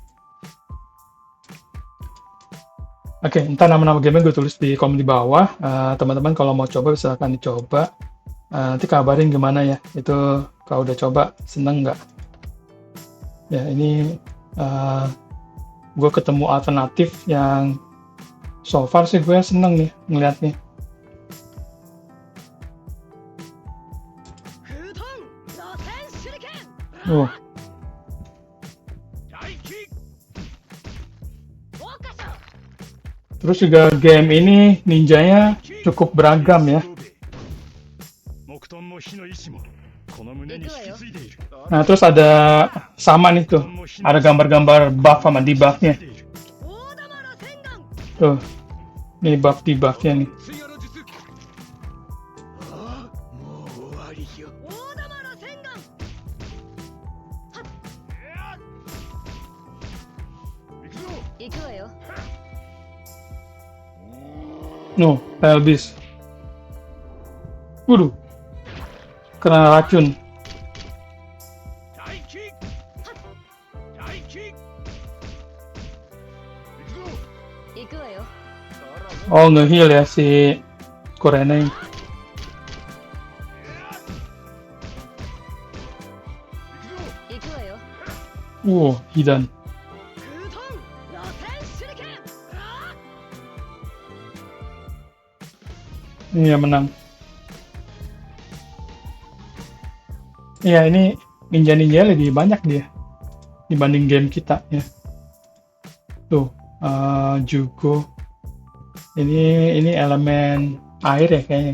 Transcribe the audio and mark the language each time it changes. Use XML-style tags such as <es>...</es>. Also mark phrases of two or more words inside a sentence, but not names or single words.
<id>Oke, ntar nama-nama game gue tulis di komen di bawah. Teman-teman kalau mau coba bisa akan dicoba. Nanti kabarin gimana ya. Itu kalau udah coba seneng nggak? Ya ini gue ketemu alternatif yang</id> <en>so far</en> <id>sih gue seneng nih ngeliatnya.</id> <ja>空遁螺旋手裏剣大気桜花賞</ja> <id>Terus juga game ini ninjanya cukup beragam ya.</id> <ja>木遁も火の意志もこの胸に引き継いでいる。</ja> <id>Nah terus ada sama nih tuh, ada gambar-gambar buff sama debuff-nya.</id> <ja>大玉螺旋丸</ja> <id>Tuh, nih</id> <en>buff debuff-</en> <id>nya nih.</id> <ja>追加の術。ああ、もう終わりよ。大玉螺旋丸行くぞ。行くわよ</ja> <id>Nuh, pelbis. Waduh, kena racun.</id> <ja>大気大気行くぞ。行くわよ</ja> <id>Oh, nge-heal ya si Kurenai.</id> <ja>行くぞ。行くわよ</ja> <id>Hidan.</id> <ja>空遁螺旋</ja> <id>Iya, menang. Iya, ini ninja-ninja lebih banyak dia dibanding game kita ya. Tuh, Jugo. Ini elemen air ya kayaknya.</id>